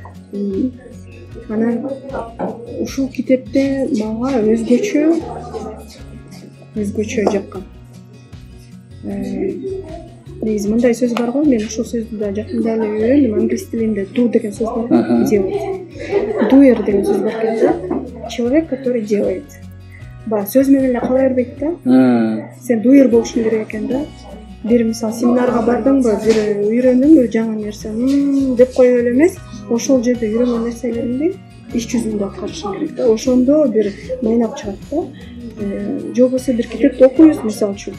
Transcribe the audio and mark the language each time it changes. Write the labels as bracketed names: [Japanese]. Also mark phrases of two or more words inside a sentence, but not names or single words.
[Kyrgyz] Анан ушул китепте мага өзгөчө жаккан. Негизи мындай сөз бар го, мен ушул сөздү да жакында эле үйрөндүм. Англис тилинде do деген сөз бар, делать. Doer деген сөз бар экен. [Russian] Человек, который делает. [Kyrgyz] Сөз менен эле кала бербейт да. Сен doer болушуң керек экен да. Бир мисалы семинарга бардыңбы, бир үйрөндүң бир жаңы нерсе, деп коюп эле эмес, ошол жерде үйрөнгөн нерселериңди иш жүзүндө аткарышың керек да. Ошондо бир майнап чыгат да. Же болбосо бир китепти окуйсуң, мисалы үчүн.